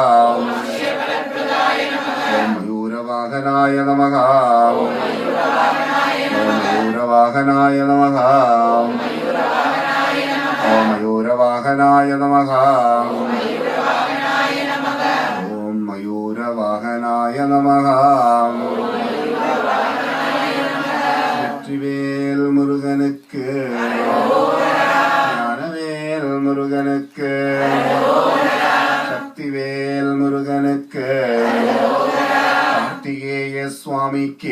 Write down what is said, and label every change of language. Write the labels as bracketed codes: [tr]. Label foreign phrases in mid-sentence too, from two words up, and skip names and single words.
[sa] ഓം മയൂരവാഹനായ നമഃ. ഓം മയൂരവാഹനായ നമഃ. ഓം മയൂരവാഹനായ നമഃ. ഓം മയൂരവാഹനായ നമഃ. [ta] வெற்றிவேல் முருகனுக்கு. ஞானவேல் முருகனுக்கு. சக்திவேல் முருகனுக்கு. கார்த்திகேய சுவாமிக்கு.